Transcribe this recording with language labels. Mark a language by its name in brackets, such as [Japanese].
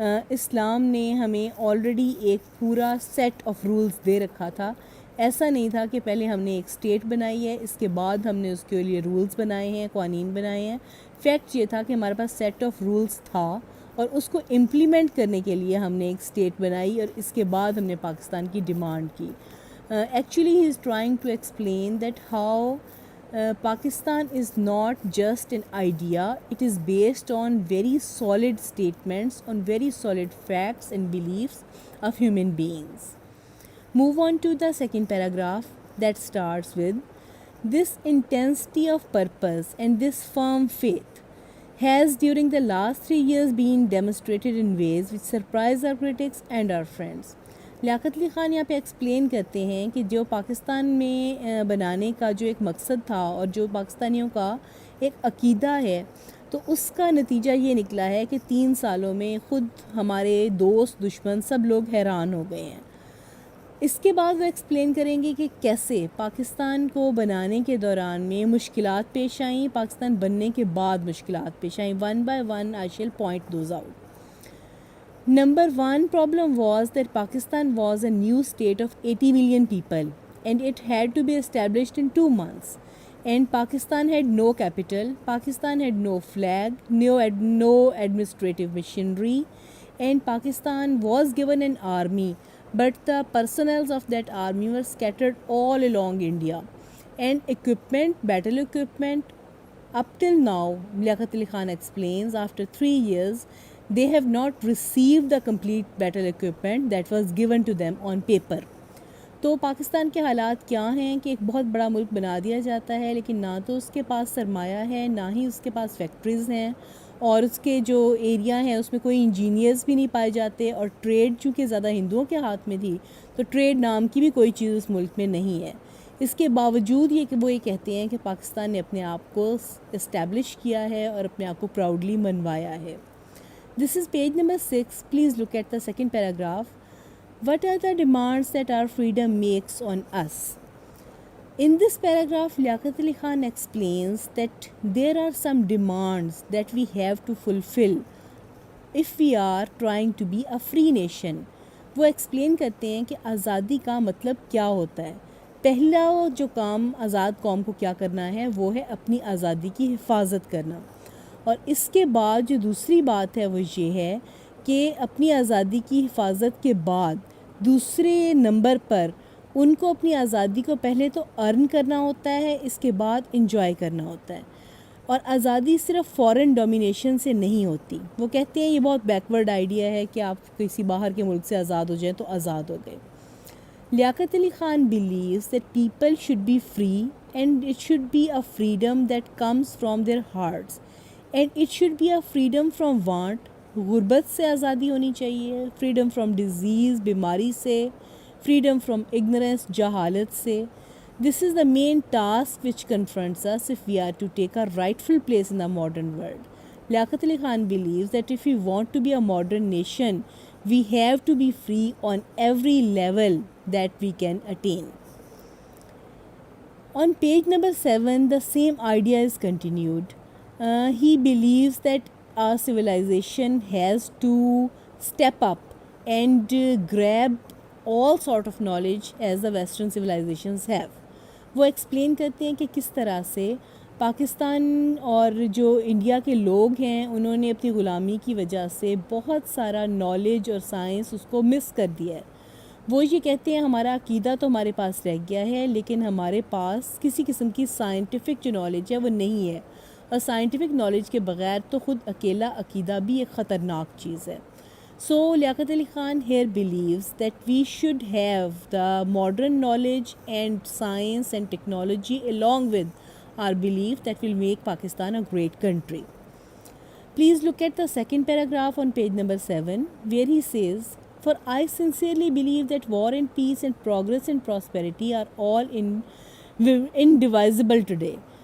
[Urdu] اسلام نے ہمیں آلریڈی ایک پورا [English] set of rules [Urdu] دے رکھا تھا۔ ایسا نہیں تھا کہ پہلے ہم نے ایک اسٹیٹ بنائی ہے اس کے بعد ہم نے اس کے لیے رولز بنائے ہیں، قوانین بنائے ہیں۔ فیکٹ یہ تھا کہ ہمارے پاس سیٹ آف رولز تھا اور اس کو امپلیمنٹ کرنے کے لیے ہم نے ایک اسٹیٹ بنائی اور اس کے بعد ہم نے پاکستان کی ڈیمانڈ کی۔ [English] Actually he is trying to explain that how Pakistan is not just an idea, it is based on very solid statements, on very solid facts and beliefs of human beings. Move on to the second paragraph that starts with, this intensity of purpose and this firm faith has during the last 3 years been demonstrated in ways which surprise our critics and our friends. [Urdu] Liaquat Ali Khan یہاں پہ explain کرتے ہیں کہ جو پاکستان میں بنانے کا جو ایک مقصد تھا اور جو پاکستانیوں کا ایک عقیدہ ہے تو اس کا نتیجہ یہ نکلا ہے کہ 3 سالوں میں خود ہمارے دوست دشمن سب لوگ حیران ہو گئے ہیں۔ اس کے بعد وہ ایکسپلین کریں گے کہ کیسے پاکستان کو بنانے کے دوران میں مشکلات پیش آئیں، پاکستان بننے کے بعد مشکلات پیش آئیں۔ [English] One by one I shall point those out. Number 1 problem was that Pakistan was a new state of 80 million people and it had to be established in 2 months. And Pakistan had no capital, Pakistan had no flag, no administrative machinery, and Pakistan was given an army, but the personnel of that army were scattered all along India. And equipment, battle equipment, up till now, Liaquat Ali Khan explains, after 3 years, they have not received the complete battle equipment that was given to them on paper. [Urdu] تو پاکستان کے حالات کیا ہیں کہ ایک بہت بڑا ملک بنا دیا جاتا ہے لیکن نہ تو اس کے پاس سرمایہ ہے، نہ ہی اس کے پاس فیکٹریز ہیں، اور اس کے جو ایریا ہیں اس میں کوئی انجینئرز بھی نہیں پائے جاتے، اور ٹریڈ چونکہ زیادہ ہندوؤں کے ہاتھ میں تھی تو ٹریڈ نام کی بھی کوئی چیز اس ملک میں نہیں ہے. اس کے باوجود یہ کہ وہ یہ کہتے ہیں کہ پاکستان نے اپنے آپ کو اسٹیبلش کیا ہے اور اپنے آپ کو پراؤڈلی منوایا ہے. [English] This is page number 6. Please look at the second paragraph. What are the demands that our freedom makes on us? In this paragraph, Liaquat Ali Khan explains that there are some demands that we have to fulfill if we are trying to be a free nation. [Urdu] وہ explain کرتے ہیں کہ آزادی کا مطلب کیا ہوتا ہے. پہلا جو کام آزاد قوم کو کیا کرنا ہے وہ ہے اپنی آزادی کی حفاظت کرنا، اور اس کے بعد جو دوسری بات ہے وہ یہ ہے کہ اپنی آزادی کی حفاظت کے بعد دوسرے نمبر پر ان کو اپنی آزادی کو پہلے تو ارن کرنا ہوتا ہے، اس کے بعد انجوائے کرنا ہوتا ہے. اور آزادی صرف فورن ڈومینیشن سے نہیں ہوتی. وہ کہتے ہیں یہ بہت بیکورڈ آئیڈیا ہے کہ آپ کسی باہر کے ملک سے آزاد ہو جائیں تو آزاد ہو گئے. [English] Liaquat Ali Khan believes that people should be free and it should be a freedom that comes from their hearts and it should be a freedom from want. [Urdu] غربت سے آزادی ہونی چاہیے، [English] freedom from disease, [Urdu] بیماری سے، [English] freedom from ignorance, [Urdu] جہالت سے. [English] This is the main task which confronts us if we are to take our rightful place in the modern world. Liaquat Ali Khan believes that if we want to be a modern nation, we have to be free on every level that we can attain. On page number 7, the same idea is continued. He believes that our civilization has to step up and grab all sort of knowledge as the western civilizations have. [Urdu] وہ explain کرتے ہیں کہ کس طرح سے پاکستان اور جو India کے لوگ ہیں انہوں نے اپنی غلامی کی وجہ سے بہت سارا نالج اور سائنس اس کو مس کر دیا ہے. وہ یہ کہتے ہیں ہمارا عقیدہ تو ہمارے پاس رہ گیا ہے لیکن ہمارے پاس کسی قسم کی سائنٹیفک جو نالج ہے وہ نہیں ہے، اور سائنٹیفک نالج کے بغیر تو خود اکیلا عقیدہ بھی ایک خطرناک چیز ہے. [English] So Liaquat Ali Khan here believes that we should have the modern knowledge and science and technology along with our belief that will make Pakistan a great country. Please look at the second paragraph on page number 7 where he says, "For I sincerely believe that war and peace and progress and prosperity are all indivisible today."